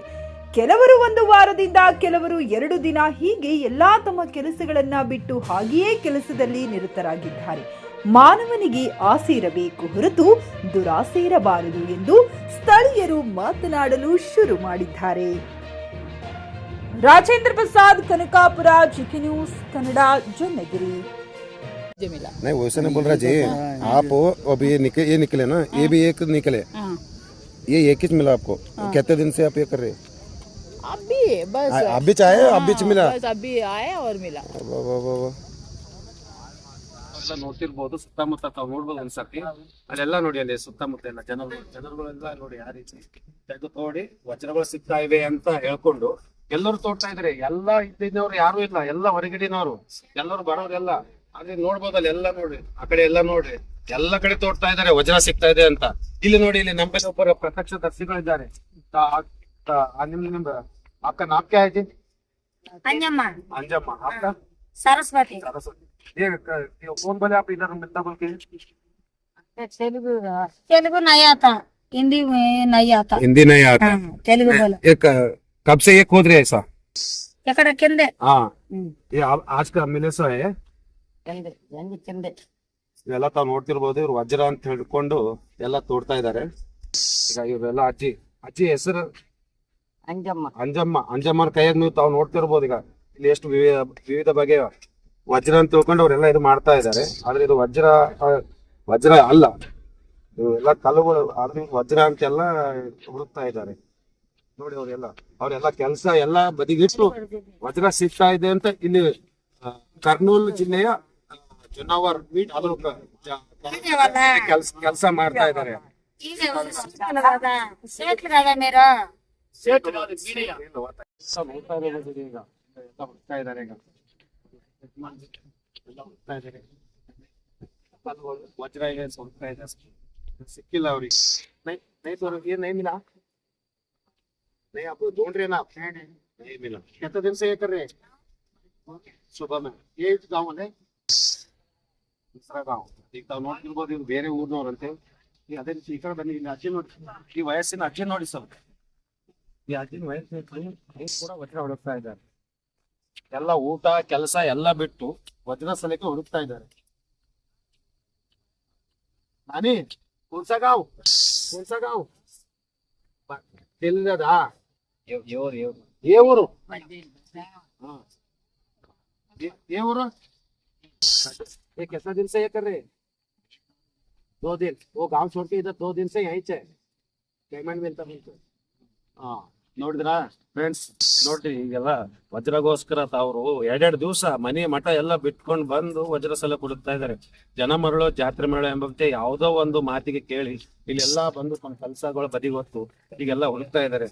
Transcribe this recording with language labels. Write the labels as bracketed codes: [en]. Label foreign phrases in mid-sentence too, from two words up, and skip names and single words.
[kn] ಕೆಲವರು 1 ವಾರದಿಂದ, ಕೆಲವರು 2 ದಿನ, ಹೀಗೆ ಎಲ್ಲಾ ತಮ್ಮ ಕೆಲಸಗಳನ್ನ ಬಿಟ್ಟು ಹಾಗೆಯೇ ಕೆಲಸದಲ್ಲಿ ನಿರತರಾಗಿದ್ದಾರೆ. ಮಾನವನಿಗೆ ಆಸೆ ಇರಬೇಕು ಹೊರತು ದುರಾಸೆ ಇರಬಾರದು ಎಂದು ಸ್ಥಳೀಯರು ಮಾತನಾಡಲು ಶುರು ಮಾಡಿದ್ದಾರೆ. राजेंद्र प्रसाद, कनकापुरा, जीके न्यूज कन्नड़ा, जोन्नगिरी. [hi] नहीं वैसे नहीं बोल रहा जी, आप अभी ये निकले ना, ये भी एक निकले, ये एक ही मिला आपको? कितने दिन से आप ये कर रहे? अभी बस अभी चाहे अभी मिला, बस अभी आया और मिला. [kn] ನೋಡ್ತಿರ್ಬೋದು ಸುತ್ತಮುತ್ತ ತಾವು ನೋಡ್ಬೋದು ಅನ್ಸತಿ ಅಲ್ಲೆಲ್ಲ ನೋಡಿ, ಅಲ್ಲಿ ಸುತ್ತಮುತ್ತ ಎಲ್ಲ ಜನಗಳೆಲ್ಲ ನೋಡಿ ಯಾವ ರೀತಿ ತೆಗೆದು ತೋಡಿ ವಜ್ರಗಳು ಸಿಗ್ತಾ ಇವೆ ಅಂತ ಹೇಳ್ಕೊಂಡು ಎಲ್ಲರೂ ತೋಡ್ತಾ ಇದ್ರೆ. ಎಲ್ಲ ಇದ್ದಿದ್ದವ್ರು ಯಾರು ಇಲ್ಲ, ಎಲ್ಲ ಹೊರಗಡೆನವ್ರು, ಎಲ್ಲರೂ ಬರೋರೆಲ್ಲ ಅಲ್ಲಿ ನೋಡ್ಬೋದಲ್ಲಿ ಎಲ್ಲ ನೋಡಿ, ಆ ಕಡೆ ಎಲ್ಲ ನೋಡ್ರಿ, ಎಲ್ಲ ಕಡೆ ತೋಡ್ತಾ ಇದಾರೆ ವಜ್ರ ಸಿಗ್ತಾ ಇದೆ ಅಂತ. ಇಲ್ಲಿ ನೋಡಿ, ಇಲ್ಲಿ ನಮ್ಮಲ್ಲಿ ಒಬ್ಬರು ಪ್ರತ್ಯಕ್ಷದರ್ಶಿಗಳಿದ್ದಾರೆ. ನಿಮ್ ಅಕ್ಕ ನಾಪ್ಕೆ ಆಯ್ತು [hi] अंजम्मा अंजम्मा, आपका सरस्वती सरस्वती. ये कौन बोले आप इधर मिलता बोल के? तेलुगु तेलुगु नहीं आता, हिंदी में नहीं आता. हिंदी नहीं आता. तेलुगु बोलो. एक कब से ये खोद रहे ऐसा? [te] ఎక్కడ కిందే [hi] हाँ, ये आज का मिले सो है. [te] కిందే జంగి కిందే [kn] ಇವೆಲ್ಲ ತಾವು ನೋಡ್ತಿರ್ಬೋದು. ಇವ್ರು ವಜ್ರ ಅಂತ ಹೇಳ್ಕೊಂಡು ಎಲ್ಲ ತೋಡ್ತಾ ಇದಾರೆ. ಈಗ ಇವರೆಲ್ಲ ಅಜ್ಜಿ ಹೆಸರು ಅಂಜಮ್ಮ ಅಂಜಮ್ಮನ ಕೈಯಾಗ ನೀವು ತಾವು ನೋಡ್ತಿರ್ಬೋದು. ಈಗ ಇಲ್ಲಿ ಎಷ್ಟು ವಿವಿಧ ಬಗೆಯ ವಜ್ರ ಅಂತ ತಿಳ್ಕೊಂಡು ಅವರೆಲ್ಲ ಇದು ಮಾಡ್ತಾ ಇದ್ದಾರೆ. ಆದ್ರೆ ಇದು ವಜ್ರ ಅಲ್ಲ, ಇವೆಲ್ಲ ಕಲ್ಲುಗಳು. ಆದ್ರೆ ವಜ್ರ ಅಂತೆಲ್ಲ ಹುಡುಕ್ತಾ ಇದ್ದಾರೆ ನೋಡಿ. ಅವರೆಲ್ಲ ಕೆಲಸ ಎಲ್ಲ ಬದಿಗಿಟ್ಟು ವಜ್ರ ಸಿಗ್ತಾ ಇದೆ ಅಂತ ಇಲ್ಲಿ ಕರ್ನೂಲ್ ಜಿಲ್ಲೆಯ ಜೊನ್ನಾವರ್ ಕೆಲಸ ಮಾಡ್ತಾ ಇದ್ದಾರೆ. [te] సేట్లు కదా మీరు [hi] वज्र है सिक्किल ये नहीं मिला, नहीं आप ढूंढ रहे ना, नहीं मिला. कितने दिन से ये कर रहे हैं? सुबह में. ये गाँव है दूसरा गाँव. [kn] ಈಗ ತಾವು ನೋಡ್ತಿರ್ಬೋದು, ಇವ್ರು ಬೇರೆ ಊರ್ನವ್ರಂತೆ. ಈ ಅದೇ ರೀತಿ ಈ ಕಡೆ ಬನ್ನಿ. ಇಲ್ಲಿ ಅಜ್ಜಿ ನೋಡಿ, ಈ ವಯಸ್ಸಿನ ಅಜ್ಜಿ ನೋಡಿ ಸ್ವಲ್ಪ. ಈ ಅಜ್ಜಿನ ವಯಸ್ಸಿನ ಕೂಡ ವಜ್ರ ಹುಡುಕ್ತಾ ಇದ್ದಾರೆ. ಎಲ್ಲ ಊಟ ಕೆಲಸ ಎಲ್ಲ ಬಿಟ್ಟು ವಜ್ರ ಸಲಕ್ಕೆ ಹುಡುಕ್ತಾ ಇದ್ದಾರೆ. ನಾನಿ [hi] कौनसा गाँव [kn] ತಿಳಿದದಾ? [hi] ये ऊರು ये ऊರು. ये कितना दिन से ये कर रहे? 2 दिन. वो गांव छोड़ के इधर 2 दिन से यहीं से पेमेंट मिलता मिलता. [kn] ಹಾ, ನೋಡಿದ್ರಾ ಫ್ರೆಂಡ್ಸ್? ನೋಡ್ರಿ, ಈಗೆಲ್ಲ ವಜ್ರಗೋಸ್ಕರ ತಾವ್ರು 2 ದಿವಸ ಮನೆ ಮಠ ಎಲ್ಲ ಬಿಟ್ಕೊಂಡು ಬಂದು ವಜ್ರ ಸಲ ಹುಡುಕ್ತಾ ಇದಾರೆ. ಜನ ಮರಳು ಜಾತ್ರೆ ಮರಳು ಎಂಬಂತೆ ಯಾವುದೋ ಒಂದು ಮಾತಿಗೆ ಕೇಳಿ ಇಲ್ಲೆಲ್ಲ ಬಂದು ತಮ್ಮ ಕೆಲಸಗಳು ಬದಿಗೊತ್ತು ಈಗೆಲ್ಲ ಹುಡುಕ್ತಾ ಇದಾರೆ.